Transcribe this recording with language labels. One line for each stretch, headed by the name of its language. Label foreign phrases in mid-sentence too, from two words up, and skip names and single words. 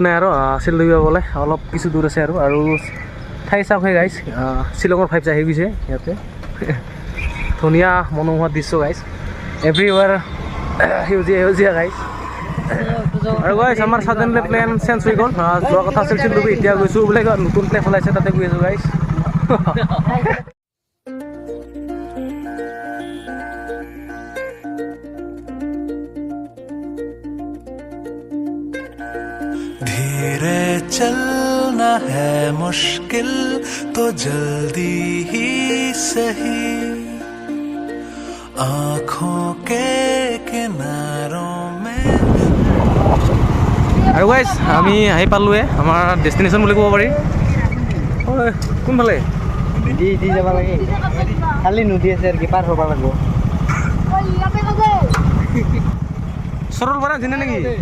Assamese: নাই আৰু চিলডুবি পাবলৈ অলপ কিছু দূৰ আছে আৰু ঠাই চাওক
English: hey guys
Assamese: শ্বিলঙৰ ফাইভ আহি গৈছে ইয়াতে ধুনীয়া মনোমোহা দৃশ্য গাইছ এভৰিৱেৰ সেউজীয়া সেউজীয়া গাইছ আৰু গাইছ আমাৰ
English: suddenly plan change
Assamese: হৈ গ'ল যোৱা কথা আছিল চিলডুবি এতিয়া গৈছোঁ বোলে নতুন প্লেন ওলাইছে তাতে গৈ আছোঁ গাইছ
Hindi: धीरे चलना है मुश्किल तो जल्दी ही सही आँखों के किनारों में
Assamese: আৰু গাইছ আমি আহি পালোঁৱে আমাৰ ডেষ্টিনেশ্যন বুলি ক'ব পাৰি কোনফালে দি যাব লাগে খালি নদী আছে আৰু কি পাৰ হ'ব লাগিব সৰলপাৰা দিনে নেকি